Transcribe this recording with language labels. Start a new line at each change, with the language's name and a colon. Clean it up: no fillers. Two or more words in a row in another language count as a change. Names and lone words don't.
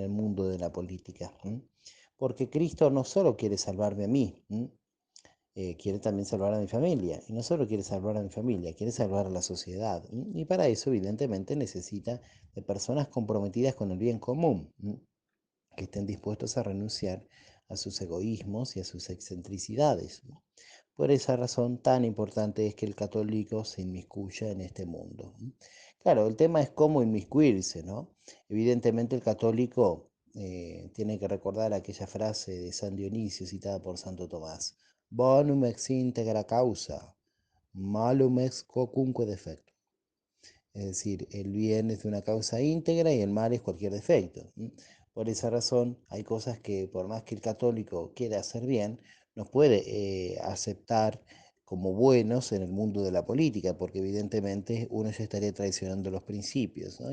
Spanish: el mundo de la política, porque Cristo no solo quiere salvarme a mí, quiere también salvar a mi familia, y no solo quiere salvar a mi familia, quiere salvar a la sociedad, y para eso evidentemente necesita de personas comprometidas con el bien común, que estén dispuestos a renunciar a sus egoísmos y a sus excentricidades. Por esa razón tan importante es que el católico se inmiscuya en este mundo. Claro, el tema es cómo inmiscuirse, ¿no? Evidentemente el católico tiene que recordar aquella frase de San Dionisio citada por Santo Tomás:
Latin: Bonum ex integra causa, malum ex quocunque defecto.
Spanish: Es decir, el bien es de una causa íntegra y el mal es cualquier defecto. Por esa razón, hay cosas que por más que el católico quiera hacer bien, no puede aceptar como buenos en el mundo de la política, porque evidentemente uno ya estaría traicionando los principios, ¿no?